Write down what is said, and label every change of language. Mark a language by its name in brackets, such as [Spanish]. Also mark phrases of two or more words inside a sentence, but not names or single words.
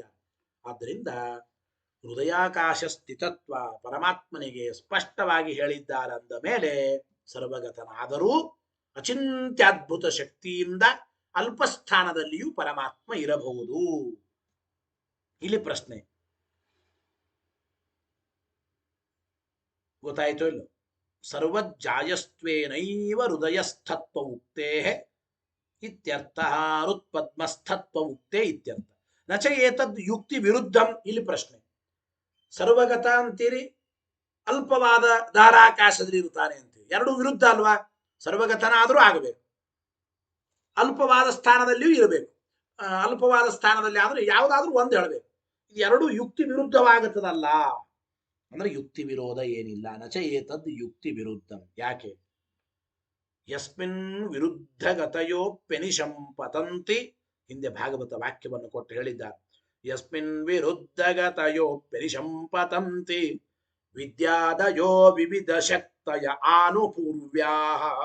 [Kannada] ಆದ್ದರಿಂದ ಹೃದಯಾಕಾಶ ಸ್ಥಿತತ್ವ ಪರಮಾತ್ಮನಿಗೆ ಸ್ಪಷ್ಟವಾಗಿ ಹೇಳಿದ್ದಾರಂದ ಮೇಲೆ ಸರ್ವಗತನಾದರೂ ಅಚಿಂತ್ಯದ್ಭುತ ಶಕ್ತಿಯಿಂದ ಅಲ್ಪಸ್ಥಾನದಲ್ಲಿಯೂ ಪರಮಾತ್ಮ ಇರಬಹುದು. ಇಲ್ಲಿ ಪ್ರಶ್ನೆ ಗೊತ್ತಾಯ್ತೋ ಇಲ್ಲೋ? [Sanskrit] ಸರ್ವಜ್ಜಾಯಸ್ತ್ವೇನೈವ ಹೃದಯಸ್ಥತ್ವ ಉಕ್ತೇ ಇತ್ಯರ್ಥ. ಹೃತ್ಪದ್ಮಸ್ಥತ್ವ ಉಕ್ತೇ ಇತ್ಯರ್ಥ. ನಚ ಏತದ್ ಯುಕ್ತಿ ವಿರುದ್ಧಂ. [Kannada] ಇಲ್ಲಿ ಪ್ರಶ್ನೆ, ಸರ್ವಗತ ಅಂತೀರಿ, ಅಲ್ಪವಾದ ಧಾರಾಕಾಶದಲ್ಲಿ ಇರ್ತಾನೆ ಅಂತೀರಿ, ಎರಡು ವಿರುದ್ಧ ಅಲ್ವಾ? ಸರ್ವಗತನಾದರೂ ಆಗಬೇಕು, ಅಲ್ಪವಾದ ಸ್ಥಾನದಲ್ಲಿಯೂ ಇರಬೇಕು. ಅಲ್ಪವಾದ ಸ್ಥಾನದಲ್ಲಿ ಆದ್ರೆ ಯಾವುದಾದ್ರೂ ಒಂದು ಹೇಳಬೇಕು. ಇದು ಎರಡು ಯುಕ್ತಿ ವಿರುದ್ಧವಾಗುತ್ತದಲ್ಲ ಅಂದ್ರೆ ಯುಕ್ತಿ ವಿರೋಧ ಏನಿಲ್ಲ. [Sanskrit] ನಚ ಏತದ್ ಯುಕ್ತಿ ವಿರುದ್ಧಂ. ಯಾಕೆ? ಯಸ್ಮಿನ್ ವಿರುದ್ಧ ಗತಯೋಪ್ಯನಿಶಂ ಪತಂತಿ. [Kannada] ಹಿಂದೆ ಭಾಗವತ ವಾಕ್ಯವನ್ನು ಕೊಟ್ಟು ಹೇಳಿದ್ದಾರೆ. [Sanskrit] ಯಸ್ಮಿನ್ ವಿರುದ್ಧ ಗತಯೋಪ್ಯನಿಶಂ ಪತಂತಿ ವಿದ್ಯಾದಯೋ ವಿವಿಧ ಶಕ್ತಯ ಆನುಪೂರ್ವ್ಯಾಃ.